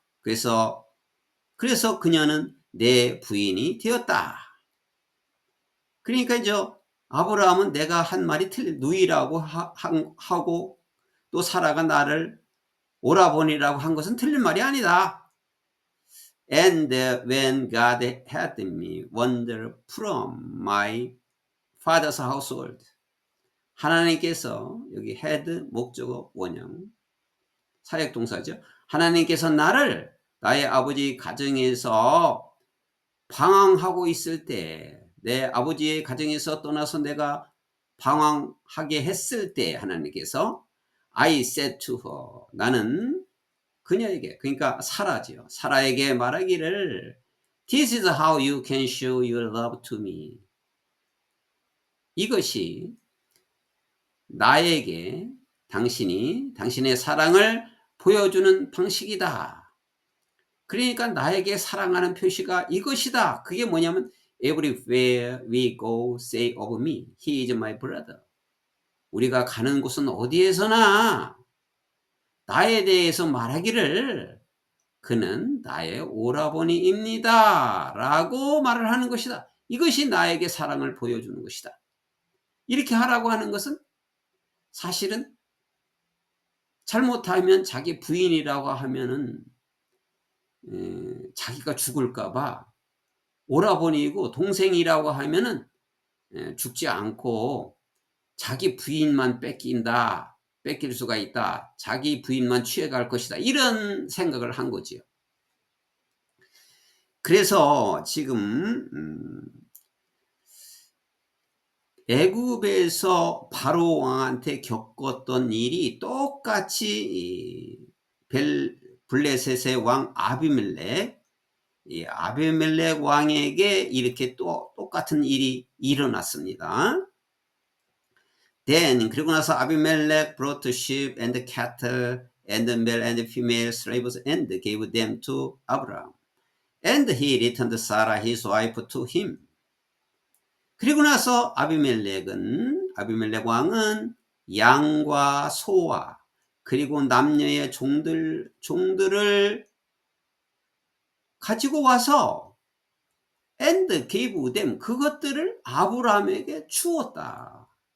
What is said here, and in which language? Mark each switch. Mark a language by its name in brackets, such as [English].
[Korean] 그래서 그녀는 내 부인이 되었다. 그러니까 이제 아브라함은 내가 한 말이 누이라고 하고 또 사라가 나를 오라버니라고 한 것은 틀린 말이 아니다. [English] And when God had me wander from my father's household. [Korean] 하나님께서 여기 had 목적어 원형 사역동사죠. 하나님께서 나를 나의 아버지 가정에서 방황하고 있을 때, 내 아버지의 가정에서 떠나서 내가 방황하게 했을 때 하나님께서 [English] I said to her. [Korean] 나는 그녀에게, 그러니까 사라지요. 사라에게 말하기를 [English] This is how you can show your love to me. [Korean] 이것이 나에게 당신이 당신의 사랑을 보여주는 방식이다. 그러니까 나에게 사랑하는 표시가 이것이다. 그게 뭐냐면 [English] Everywhere we go, say of me, he is my brother. [Korean] 우리가 가는 곳은 어디에서나 나에 대해서 말하기를 그는 나의 오라버니입니다. 라고 말을 하는 것이다. 이것이 나에게 사랑을 보여주는 것이다. 이렇게 하라고 하는 것은 사실은 잘못하면 자기 부인이라고 하면은 자기가 죽을까봐 오라버니이고 동생이라고 하면은 죽지 않고 자기 부인만 뺏길 수가 있다. 자기 부인만 취해갈 것이다. 이런 생각을 한 거지요. 그래서 지금 애굽에서 바로 왕한테 겪었던 일이 똑같이 블레셋의 왕 아비멜렉, 이 아비멜렉 왕에게 이렇게 또 똑같은 일이 일어났습니다. [English] Then [Korean] 그리고 나서 [English] 아비멜렉 brought sheep and cattle and male and female slaves and gave them to Abraham. And he returned Sarah his wife to him. [Korean] 그리고 나서 아비멜렉 왕은 양과 소와 그리고 남녀의 종들을 가지고 와서 [English] and gave them, [Korean] 그것들을 아브라함에게 주었다.